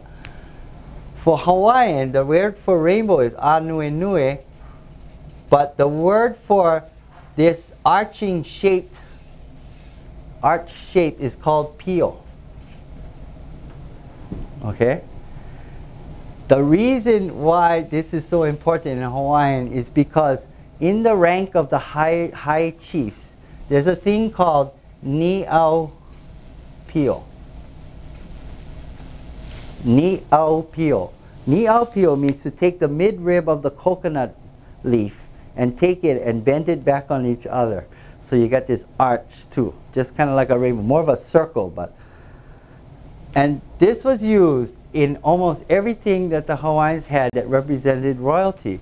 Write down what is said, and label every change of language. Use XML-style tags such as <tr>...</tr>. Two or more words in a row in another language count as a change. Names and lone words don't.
<en>For Hawaiian, the word for rainbow is anuenue, but the word for this arch shape is called pio. Okay? The reason why this is so important in Hawaiian is because in the rank of the high chiefs, there's a thing called</en> <haw>ni'au pio. Ni'au pio. Ni'au pio</haw> <en>means to take the mid-rib of the coconut leaf and take it and bend it back on each other. So you got this arch too, just kind of like a rainbow, more of a circle. And this was used in almost everything that the Hawaiians had that represented royalty.</en>